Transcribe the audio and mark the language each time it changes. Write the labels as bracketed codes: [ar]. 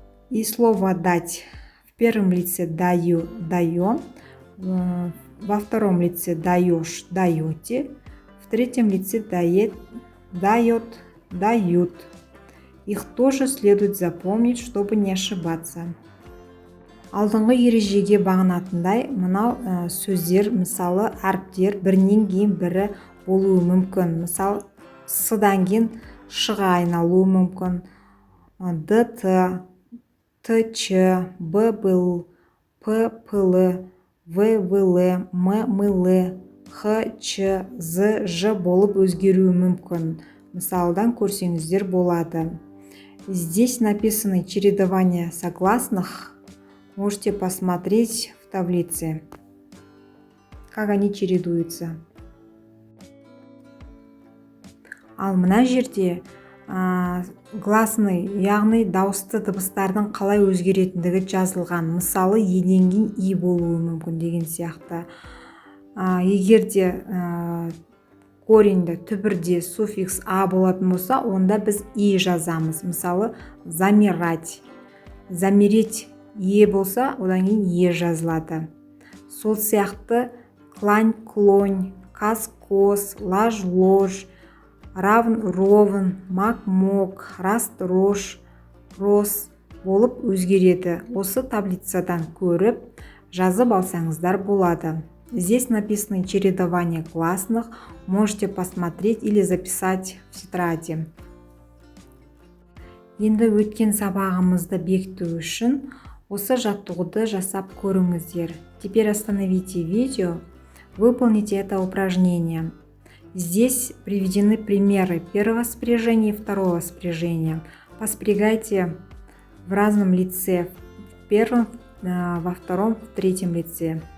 [ru] И слово дать. В первом лице даю, даем, во втором лице даешь, даете, в третьем лице дает, дает, дают. Их тоже следует запомнить, чтобы не ошибаться. [kk] Алдыңғы ережеге бағынатындай, мынау сөздер, мысалы әріптер бірінен кейін бірі болуы мүмкін. Мысалы, с-дан кейін ш-ға айналуы мүмкін. д-т, т-ч, б-был, п-пылы, в-вылы, м-мылы, х-ч, з-ж болып өзгеруі мүмкін. Мысалдан көрсеңіздер болады. [ru] Здесь написаны чередование согласных. Можете посмотреть в таблице, как они чередуются. [kk] Ал мына жерде гласный, яғни дауысты дыбыстардың қалай өзгеретіндігі жазылған. Мысалы, еден кейін и болуы мүмкін деген сияқты. Егер де кореньде, түбірде суффикс а болатын болса, онда біз и жазамыз. Мысалы, замирать, замереть е болса, одан кейін е жазылады. Сол сияқты клань, клонь, кас, кос, лаж, лож, равн, ровн, мак, мок, раст, рош, рос болып өзгереді. Осы таблицадан көріп жазып алсаңыздар болады. [ru] Здесь написано чередование гласных, можете посмотреть или записать в тетради. [kk] Енді өткен сабағымызды бекіту үшін осы жаттығуды жасап көріңіздер. [ru] Теперь остановите видео, выполните это упражнение. Здесь приведены примеры первого спряжения и второго спряжения. Поспрягайте в разном лице, в первом, во втором, в третьем лице.